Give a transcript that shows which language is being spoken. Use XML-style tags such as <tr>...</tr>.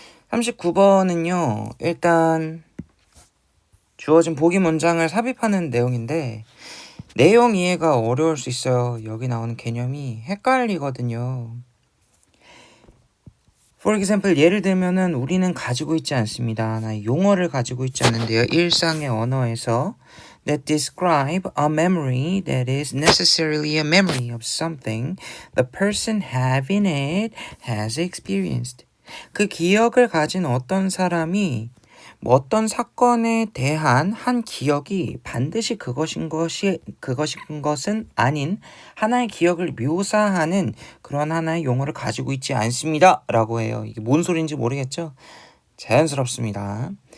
<ko>39번은요 일단 주어진 보기 문장을 삽입하는 내용인데 내용 이해가 어려울 수 있어요. 여기 나오는 개념이 헷갈리거든요.</ko> <en>For example,</en> <ko>예를 들면은 우리는 가지고 있지 않습니다. 용어를 가지고 있지 않는데요. 일상의 언어에서</ko> <en>that describe a memory that is necessarily a memory of something the person having it has experienced.</en> <ko>그 기억을 가진 어떤 사람이 어떤 사건에 대한 한 기억이 반드시 그것인 것은 아닌 하나의 기억을 묘사하는 그런 하나의 용어를 가지고 있지 않습니다 라고 해요. 이게 뭔 소리인지 모르겠죠? 자연스럽습니다.</ko>